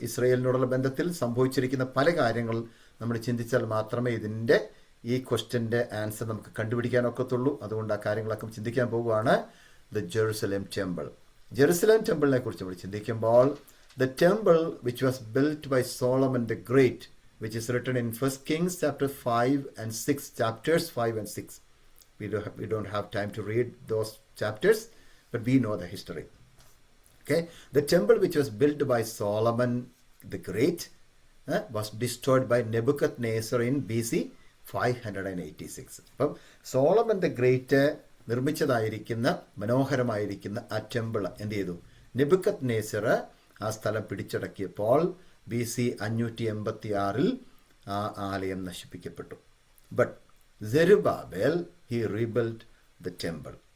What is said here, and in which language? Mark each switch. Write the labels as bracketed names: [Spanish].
[Malayalam] ഇസ്രയേലിനോടുള്ള ബന്ധത്തിൽ സംഭവിച്ചിരിക്കുന്ന പല കാര്യങ്ങൾ നമ്മൾ ചിന്തിച്ചാൽ മാത്രമേ ഇതിൻ്റെ [English] ഈ ക്വസ്റ്റ്യൻ്റെ ആൻസർ [Malayalam] നമുക്ക് കണ്ടുപിടിക്കാനൊക്കത്തുള്ളൂ. അതുകൊണ്ട് ആ കാര്യങ്ങളൊക്കെ ചിന്തിക്കാൻ പോവുകയാണ്. [English] The Jerusalem temple. [Malayalam] ജെറുസലേം ടെമ്പിളിനെ കുറിച്ച് നമ്മൾ ചിന്തിക്കുമ്പോൾ [English] The temple which was built by Solomon the Great, which is written in 1 Kings chapter 5 and 6, chapters 5 and 6. We don't have time to read those chapters, but we know the history. Okay, the temple which was built by Solomon the Great was destroyed by Nebuchadnezzar in BC 586. [Malayalam] അപ്പം [English] Solomon the Great [Malayalam] നിർമ്മിച്ചതായിരിക്കുന്ന മനോഹരമായിരിക്കുന്ന ആ temple എന്ത് ചെയ്തു? Nebuchadnezzar ആ സ്ഥലം പിടിച്ചടക്കിയപ്പോൾ BC 586 ആ ആലയം നശിപ്പിക്കപ്പെട്ടു. [English] But Zerubbabel he rebuild the temple.